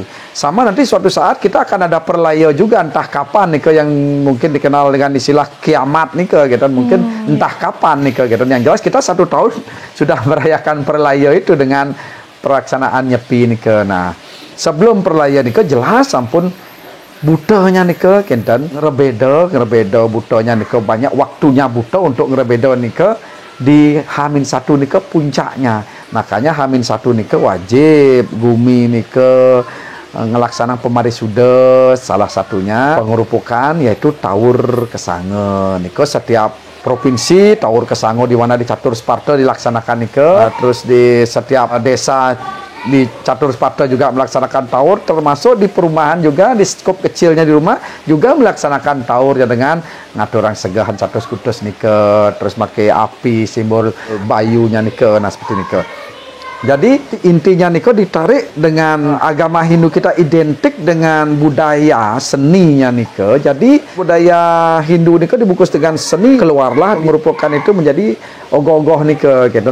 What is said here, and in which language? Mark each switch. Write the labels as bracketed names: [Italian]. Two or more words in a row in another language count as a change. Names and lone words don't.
[Indonesian] Sama nanti suatu saat kita akan ada perlayo juga, entah kapan nih yang mungkin dikenal dengan istilah kiamat nih gitu, mungkin entah kapan nih gitu. Yang jelas kita 1 tahun sudah merayakan perlayo itu dengan pelaksanaan Nyepi nih. Nah, sebelum perlayo nih jelas [Balinese] ampun butanya nih kenten ngerebedo butanya [Indonesian] nih banyak waktunya buta untuk ngerebedo nih di H-1 nih puncaknya. Makanya H-1 nih wajib gumi nih ngelaksanakan pemarisuda, salah satunya pengurupukan yaitu Taur Kesange nih setiap provinsi. Taur Kesange di mana di Catur Sparta dilaksanakan nih terus di setiap desa di Catur Sparta juga melaksanakan taur, termasuk di perumahan juga di skop kecilnya di rumah juga melaksanakan taur ya, dengan [Balinese] ngaturang segahan catus kutus nike, [Indonesian] terus pakai api simbol bayunya nike. Nah, seperti nike. Jadi intinya nike ditarik dengan agama Hindu, kita identik dengan budaya seninya nike. Jadi budaya Hindu nike dibungkus dengan seni, keluarlah merupakan itu menjadi ogoh-ogoh nike gitu.